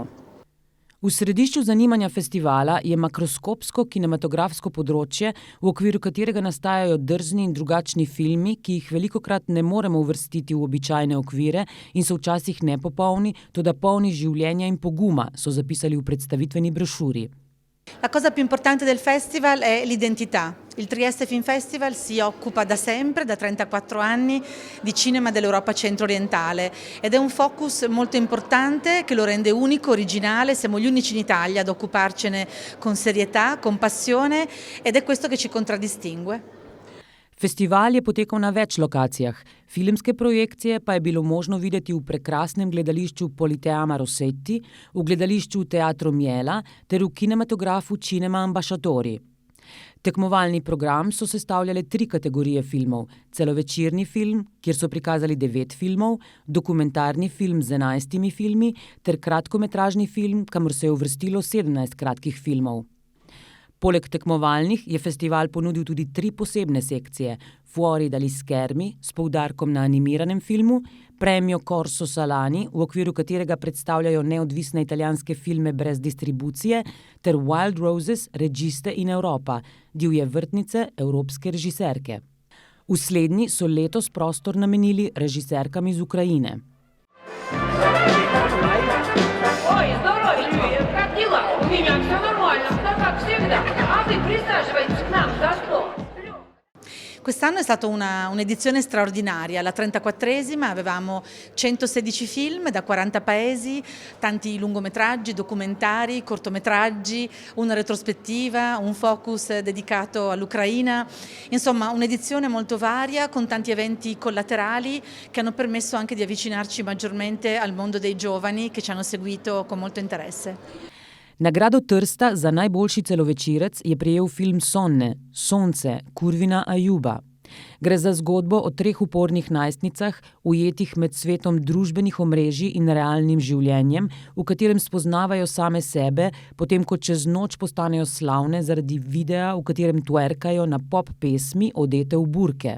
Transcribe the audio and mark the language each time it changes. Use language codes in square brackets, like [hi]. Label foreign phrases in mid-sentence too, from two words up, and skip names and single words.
[sl] V središču zanimanja festivala je makroskopsko kinematografsko področje, v okviru katerega nastajajo drzni in drugačni filmi, ki jih velikokrat ne moremo uvrstiti v običajne okvire in so včasih nepopolni, toda polni življenja in poguma, so zapisali v predstavitveni brošuri. [it] La cosa più importante del festival è l'identità. Il Trieste Film Festival si occupa da sempre, da 34 anni, di cinema dell'Europa centro-orientale ed è un focus molto importante che lo rende unico, originale, siamo gli unici in Italia ad occuparcene con serietà, con passione ed è questo che ci contraddistingue. [sl] Festival je potekal na več lokacijah, filmske projekcije pa je bilo možno videti v prekrasnem gledališču Politeama Rossetti, v gledališču Teatro Miela ter v kinematografu Cinema Ambasciatori. Tekmovalni program so sestavljale 3 kategorije filmov: celovečerni film, kjer so prikazali 9 filmov, dokumentarni film z 11 filmi ter kratkometražni film, kamor se je uvrstilo 17 kratkih filmov. Poleg tekmovalnih je festival ponudil tudi 3 posebne sekcije: Fuori dagli schermi s poudarkom na animiranem filmu, Premio Corso Salani, v okviru katerega predstavljajo neodvisne italijanske filme brez distribucije, ter Wild Roses, Registe in Europa, divje vrtnice evropske režiserke. V slednji so letos prostor namenili režiserkam iz Ukrajine. [it] Quest'anno è stata un'edizione straordinaria, la 34esima, avevamo 116 film da 40 paesi, tanti lungometraggi, documentari, cortometraggi, una retrospettiva, un focus dedicato all'Ucraina, insomma un'edizione molto varia con tanti eventi collaterali che hanno permesso anche di avvicinarci maggiormente al mondo dei giovani che ci hanno seguito con molto interesse. [sl] Nagrado Trsta za najboljši celovečerec je prejel film Sonne, Sonce, Kurvina Ajuba. Gre za zgodbo o 3 upornih najstnicah, ujetih med svetom družbenih omrežij in realnim življenjem, v katerem spoznavajo same sebe, potem ko čez noč postanejo slavne zaradi videa, v katerem twerkajo na pop pesmi odete v burke.